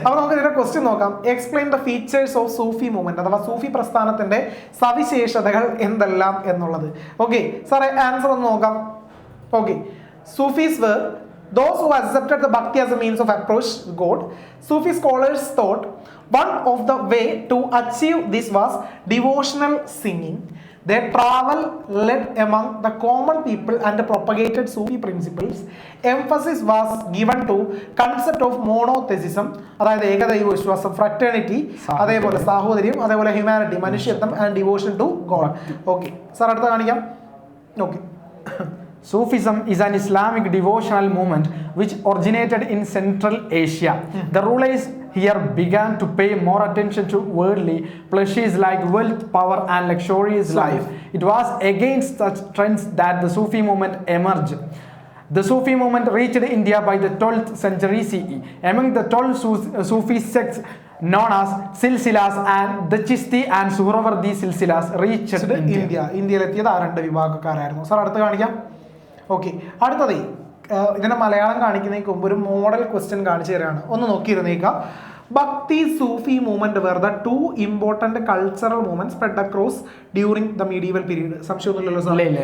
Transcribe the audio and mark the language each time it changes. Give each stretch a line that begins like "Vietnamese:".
Malayalam: അപ്പൊ നമുക്ക് ഇതിന്റെ ക്വസ്റ്റ്യൻ നോക്കാം.
English: explain the features of Sufi movement
Malayalam: അഥവാ സൂഫി പ്രസ്ഥാനത്തിന്റെ സവിശേഷതകൾ എന്തെല്ലാം എന്നുള്ളത്. ഓക്കെ സാറേ, ആൻസർ ഒന്ന് നോക്കാം.
English: Okay, Sufis were those who accepted the bhakti as a means of approach to God. Sufi scholars thought one of the way to achieve this was devotional singing. Their travel led among the common people and propagated Sufi principles. Emphasis was given to concept of monotheism,
Malayalam: അതായത് ഏകദൈവ വിശ്വാസം,
English: fraternity,
Malayalam: അതേപോലെ സാഹോദര്യം, അതേപോലെ
English: humanity,
Malayalam: മനുഷ്യത്വം
English: And devotion to God.
Malayalam: Okay sir, അടുത്ത കാണിക്കാം. Okay,
English: Sufism is an Islamic devotional movement which originated in Central Asia. The rulers here began to pay more attention to worldly pleasures like wealth, power, and luxurious life. It was against such trends that the Sufi movement emerged. The Sufi movement reached India by the 12th century CE. Among the 12 Sufi sects known as Silsilas and the Chishti and Suhrawardi Silsilas reached India.
Malayalam: ഇന്ത്യയിലെത്തിയത് ആ രണ്ട് വിഭാഗക്കാരായിരുന്നു. Sir അടുത്ത് കാണിക്കാം. Okay, അടുത്തത് ഇതിന്റെ മലയാളം കാണിക്കുന്നതിന് മുമ്പ് ഒരു model question കാണിച്ചു തരാണ്. ഒന്ന് നോക്കിയിരുന്നേക്കാം.
English: Bhakti Sufi movement were the two important cultural movement spread across during the medieval period.
Malayalam: സംശയമൊന്നുമില്ലല്ലോ sir?